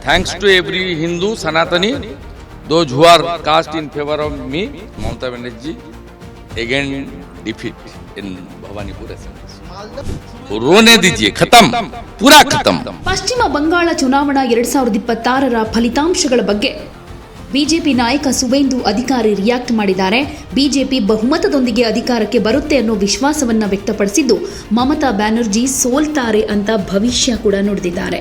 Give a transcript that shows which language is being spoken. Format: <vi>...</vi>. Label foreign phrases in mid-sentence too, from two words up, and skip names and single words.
<en>Thanks to every Hindu, Sanatani, those who are cast in favor of me, Mamata Banerjee, again defeat in Bhawanipur Assembly.</en> <hi>रोने दीजिए खत्म पूरा खत्म.</hi> <kn>ಪಶ್ಚಿಮ ಬಂಗಾಳ ಚುನಾವಣಾ 2026ರ ಫಲಿತಾಂಶಗಳ ಬಗ್ಗೆ ಬಿಜೆಪಿ ನಾಯಕ ಸುವೇಂದು ಅಧಿಕಾರಿ ರಿಯಾಕ್ಟ್ ಮಾಡಿದ್ದಾರೆ. ಬಿಜೆಪಿ ಬಹುಮತದೊಂದಿಗೆ ಅಧಿಕಾರಕ್ಕೆ ಬರುತ್ತೆ ಅನ್ನೋ ವಿಶ್ವಾಸವನ್ನ ವ್ಯಕ್ತಪಡಿಸಿದ್ದು, ಮಮತಾ ಬ್ಯಾನರ್ಜಿ ಸೋಲ್ತಾರೆ ಅಂತ ಭವಿಷ್ಯ ಕೂಡ ನುಡಿದಿದ್ದಾರೆ.</kn>